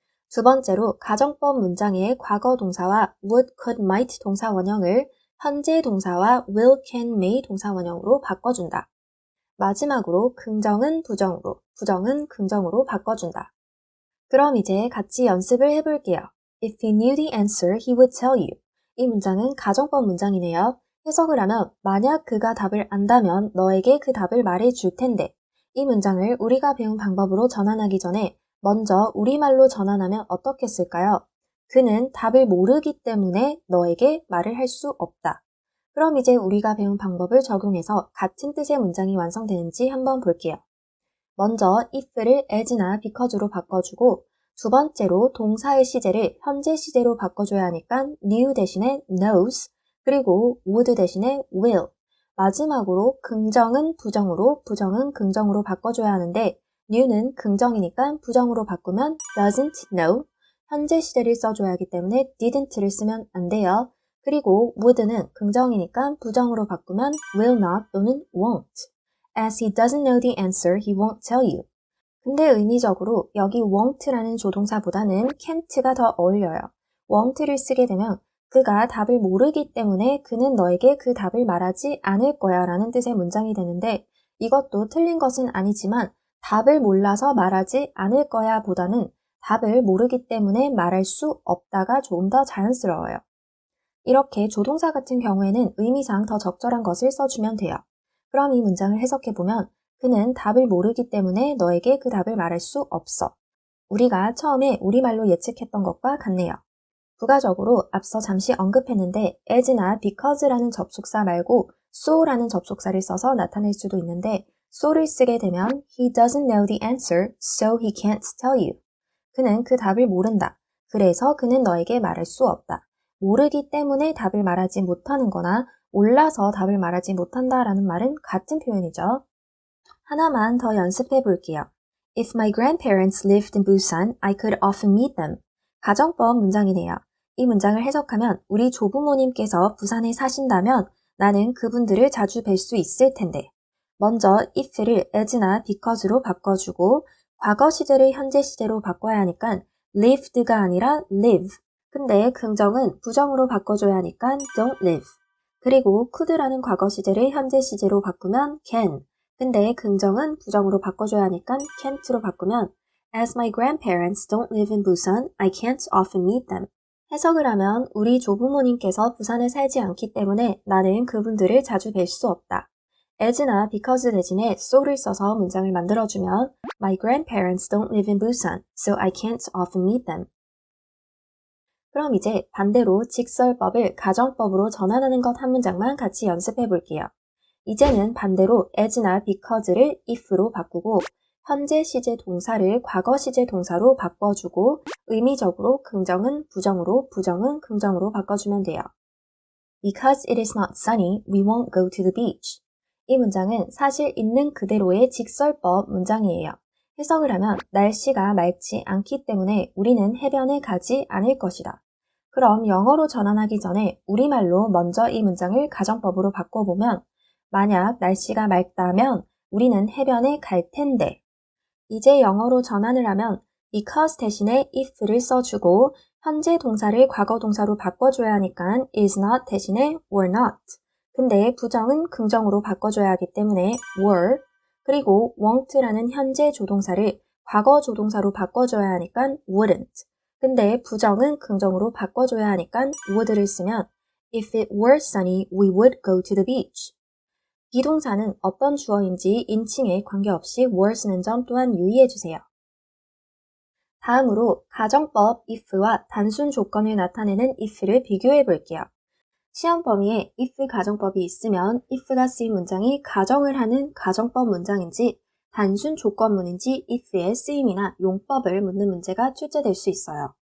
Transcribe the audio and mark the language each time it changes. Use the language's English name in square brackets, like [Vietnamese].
[Korean] 두 번째로 가정법 문장의 과거 동사와 would, could, might 동사 원형을 현재 동사와 will, can, may 동사 원형으로 바꿔준다. 마지막으로 긍정은 부정으로, 부정은 긍정으로 바꿔준다. 그럼 이제 같이 연습을 해볼게요. [English] If he knew the answer, he would tell you. [Korean] 이 문장은 가정법 문장이네요. 해석을 하면 만약 그가 답을 안다면 너에게 그 답을 말해줄 텐데 이 문장을 우리가 배운 방법으로 전환하기 전에 먼저 우리말로 전환하면 어떻게 쓸까요? 그는 답을 모르기 때문에 너에게 말을 할 수 없다. 그럼 이제 우리가 배운 방법을 적용해서 같은 뜻의 문장이 완성되는지 한번 볼게요. 먼저 if를 as나 because로 바꿔주고 두 번째로 동사의 시제를 현재 시제로 바꿔줘야 하니까 knew 대신에 knows 그리고 would 대신에 will 마지막으로 긍정은 부정으로 부정은 긍정으로 바꿔줘야 하는데 new는 긍정이니까 부정으로 바꾸면 doesn't know 현재 시제를 써줘야 하기 때문에 didn't를 쓰면 안 돼요. 그리고 would는 긍정이니까 부정으로 바꾸면 [English] will not 또는 won't As he doesn't know the answer, he won't tell you. [Korean] 근데 의미적으로 여기 won't라는 조동사보다는 can't가 더 어울려요. won't를 쓰게 되면 그가 답을 모르기 때문에 그는 너에게 그 답을 말하지 않을 거야 라는 뜻의 문장이 되는데 이것도 틀린 것은 아니지만 답을 몰라서 말하지 않을 거야 보다는 답을 모르기 때문에 말할 수 없다가 조금 더 자연스러워요. 이렇게 조동사 같은 경우에는 의미상 더 적절한 것을 써주면 돼요. 그럼 이 문장을 해석해보면 그는 답을 모르기 때문에 너에게 그 답을 말할 수 없어. 우리가 처음에 우리말로 예측했던 것과 같네요. 부가적으로 앞서 잠시 언급했는데 as나 because라는 접속사 말고 so라는 접속사를 써서 나타낼 수도 있는데 so를 쓰게 되면 [English] he doesn't know the answer, so he can't tell you. [Korean] 그는 그 답을 모른다. 그래서 그는 너에게 말할 수 없다. 모르기 때문에 답을 말하지 못하는 거나 몰라서 답을 말하지 못한다라는 말은 같은 표현이죠. 하나만 더 연습해 볼게요. [English] If my grandparents lived in Busan, I could often meet them. [Korean] 가정법 문장이네요. 이 문장을 해석하면 우리 조부모님께서 부산에 사신다면 나는 그분들을 자주 뵐 수 있을 텐데. 먼저 if를 as나 because로 바꿔주고 과거 시제를 현재 시제로 바꿔야 하니까 lived가 아니라 live. 근데 긍정은 부정으로 바꿔줘야 하니까 don't live. 그리고 could라는 과거 시제를 현재 시제로 바꾸면 can. 근데 긍정은 부정으로 바꿔줘야 하니까 can't로 바꾸면 [English] As my grandparents don't live in Busan, I can't often meet them. [Korean] 해석을 하면 우리 조부모님께서 부산에 살지 않기 때문에 나는 그분들을 자주 뵐 수 없다. as나 because 대신에 so를 써서 문장을 만들어주면 [English] My grandparents don't live in Busan, so I can't often meet them. [Korean] 그럼 이제 반대로 직설법을 가정법으로 전환하는 것 한 문장만 같이 연습해 볼게요. 이제는 반대로 as나 because를 if로 바꾸고 현재 시제 동사를 과거 시제 동사로 바꿔주고 의미적으로 긍정은 부정으로, 부정은 긍정으로 바꿔주면 돼요. [English] Because it is not sunny, we won't go to the beach. [Korean] 이 문장은 사실 있는 그대로의 직설법 문장이에요. 해석을 하면 날씨가 맑지 않기 때문에 우리는 해변에 가지 않을 것이다. 그럼 영어로 전환하기 전에 우리말로 먼저 이 문장을 가정법으로 바꿔보면 만약 날씨가 맑다면 우리는 해변에 갈 텐데. 이제 영어로 전환을 하면 because 대신에 if를 써주고 현재 동사를 과거 동사로 바꿔줘야 하니까 is not 대신에 were not. 근데 부정은 긍정으로 바꿔줘야 하기 때문에 were. 그리고 won't라는 현재 조동사를 과거 조동사로 바꿔줘야 하니까 wouldn't. 근데 부정은 긍정으로 바꿔줘야 하니까 would를 쓰면 [English] If it were sunny, we would go to the beach. [Korean] 비동사는 어떤 주어인지 인칭에 관계없이 were 쓰는 점 또한 유의해주세요. 다음으로 가정법 if와 단순 조건을 나타내는 if를 비교해 볼게요. 시험 범위에 if 가정법이 있으면 if가 쓰인 문장이 가정을 하는 가정법 문장인지 단순 조건문인지 if의 쓰임이나 용법을 묻는 문제가 출제될 수 있어요.